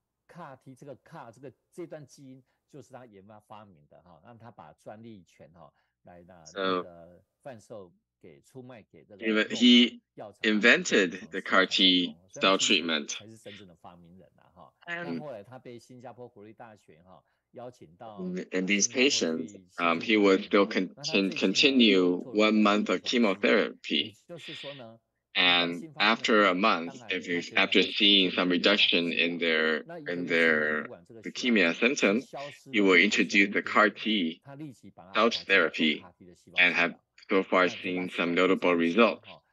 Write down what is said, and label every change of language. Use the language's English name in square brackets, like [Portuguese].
[Chinese] CAR-T 这个 CAR 这段基因就是他研发发明的哈，让他把专利权哈来贩售给出卖给这个 [English] He invented the CAR-T cell treatment. [Chinese] 才是真正的发明人啊哈。那后来他被新加坡国立大学哈邀请到。 [English] In these patients, he would still continue 1 month of chemotherapy. [Chinese] 就是说呢。 [English] And after a month, after seeing some reduction in their leukemia symptoms, he will introduce the CAR-T cell therapy and have so far seen some notable results.